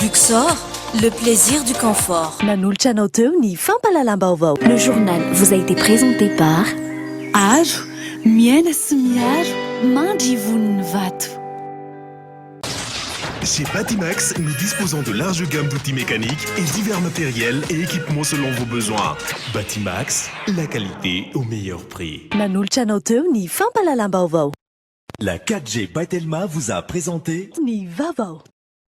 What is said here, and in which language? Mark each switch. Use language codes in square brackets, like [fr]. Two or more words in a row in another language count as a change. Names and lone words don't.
[fr] Ressort, le plaisir du confort. Le journal vous a été présenté par [mg] Aro, miaina sy miaro, mandrivon'ny vato. [fr] Chez Batimax, nous disposons de larges gammes d'outils mécaniques et divers matériels et équipements selon vos besoins. Batimax, la qualité au meilleur prix. [mg] Nan'olo-tranao teo ny fampalalam-baovao. [fr] La 4G by Telma vous a présenté [mg] Ny vaovao.